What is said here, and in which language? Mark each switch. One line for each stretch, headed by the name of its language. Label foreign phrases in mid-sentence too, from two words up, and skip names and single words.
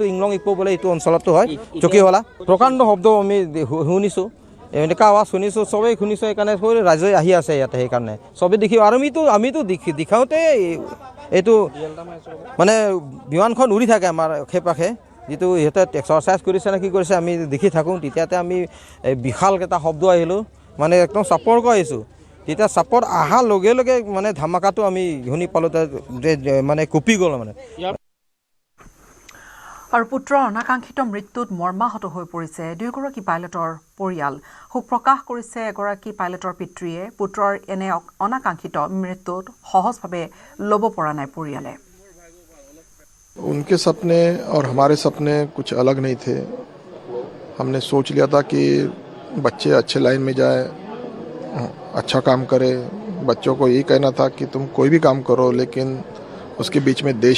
Assamese: ইংলং ইকো বোলে এইটো অঞ্চলতো হয় চকীহলা প্ৰকাণ্ড শব্দ আমি শুনিছোঁ এনেকুৱা আৱাজ শুনিছোঁ চবেই শুনিছোঁ সেইকাৰণে ৰাইজে আহি আছে ইয়াতে সেইকাৰণে চবেই দেখি আৰু আমিতো দেখাওঁতে এইটো মানে বিমানখন উৰি থাকে আমাৰ আশে পাশে যিটো ইহঁতে এক্সাৰচাইজ কৰিছে নে কি কৰিছে আমি দেখি থাকোঁ তেতিয়াতে আমি বিশালকেইটা শব্দ আহিলোঁ মানে একদম চাপৰকৈ আহিছোঁ তেতিয়া চাপৰ অহাৰ লগে লগে মানে ধামাকাটো আমি শুনি পালোঁ মানে কঁপি গ'ল মানে আৰু পুত্ৰৰ অনাকাংক্ষিত মৃত্যুত মৰ্মাহত হৈ পৰিছে দুয়োগৰাকী পাইলটৰ পৰিয়াল শোক প্ৰকাশ কৰিছে এগৰাকী পাইলটৰ পিতৃয়ে পুত্ৰৰ এনে অনাকাংক্ষিত মৃত্যুত সহজভাৱে ল'ব পৰা নাই পৰিয়ালে
Hindi: उनके सपने और हमारे सपने कुछ अलग नहीं थे हमने सोच लिया था कि बच्चे अच्छे लाइन में जाए अच्छा काम करे बच्चों को यही कहना था कि तुम कोई भी काम करो लेकिन उसके बीच में देश